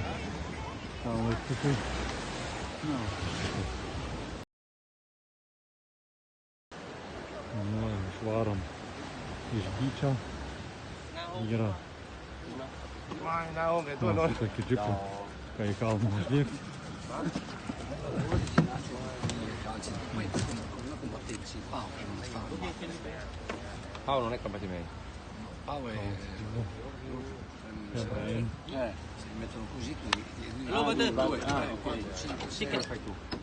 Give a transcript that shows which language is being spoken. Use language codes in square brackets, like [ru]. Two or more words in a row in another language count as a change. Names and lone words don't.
[lt] Tam laikiukai. Na, išvarom iš Byčio. Yra. Tokį džipą, ką į kalną užlėkti. [it] Paolo non è combattimento. Paolo è... se li mettono così, sì che lo fai tu.